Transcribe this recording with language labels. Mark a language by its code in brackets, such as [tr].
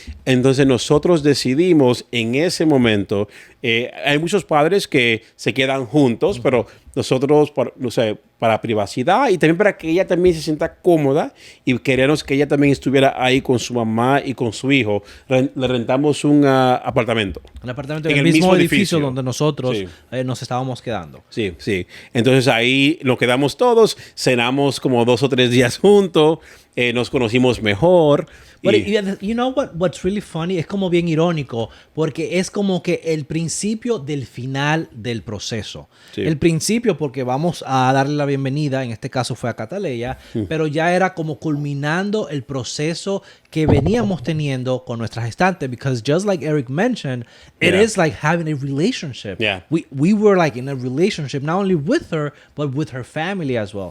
[es] Entonces nosotros decidimos en ese momento, hay muchos padres que se quedan juntos, pero nosotros, para privacidad y también para que ella también se sienta cómoda y queremos que ella también estuviera ahí con su mamá y con su hijo, le rentamos un apartamento. Un apartamento en el mismo edificio donde nosotros nos estábamos quedando. Sí. Entonces ahí nos quedamos todos, cenamos como 2 o 3 días juntos, nos conocimos mejor. [en] But you know what's really funny? [es] Es como bien irónico, porque es como que el principio del final del proceso. Sí. El principio, porque vamos a darle la bienvenida, en este caso fue a Cataleya, pero ya era como culminando el proceso que veníamos teniendo con nuestras gestantes, [en] because just like Eric mentioned, it is like having a relationship. Yeah. We were like in a relationship, not only with her, but with her family as well.